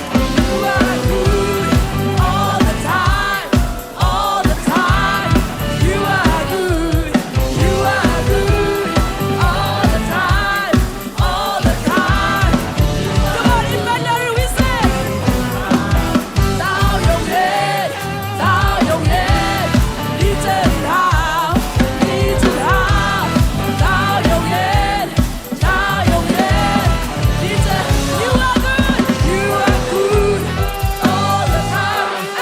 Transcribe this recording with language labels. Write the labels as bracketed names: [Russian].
[English] You are good all the time, all the time. You are good, you are good all the time, all the time. Come on, Emmanuel, we sing. [Chinese] 到永远，到永远，你真好，你真好。到永远，到永远，你真。 [English] You are good, you are good all the time.